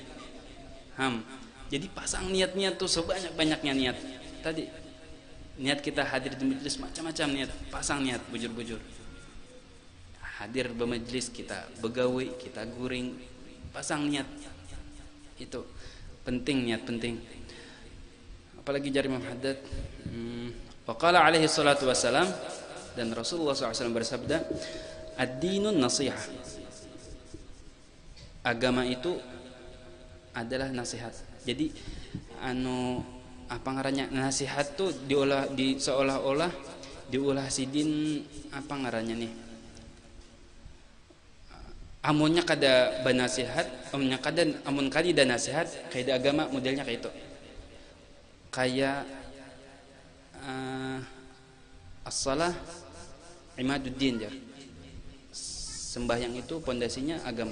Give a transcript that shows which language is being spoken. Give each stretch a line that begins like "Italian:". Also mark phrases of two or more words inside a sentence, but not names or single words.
Banjar: Jadi pasang niat-niat tuh sebanyak-banyaknya niat. Tadi niat kita hadir di majelis macam-macam niat, pasang niat bujur-bujur. Hadir di majelis kita begawe, kita guring, pasang niat. Itu penting, niat penting. Apalagi jari Imam Haddad.
Arabic: وقال عليه الصلاة والسلام,
Banjar: dan Rasulullah SAW bersabda,
Arabic: الدين النصيحة.
Banjar: Agama itu adalah nasihat. Jadi anu apa ngarannya, nasihat tuh seolah-olah diulah sidin apa ngarannya nih, amunnya kada banasihat, amun kali dan nasihat kayak agama modelnya kayak itu, kayak
Arabic: الصلاة عماد الدين
Banjar: jar, sembahyang itu pondasinya agama.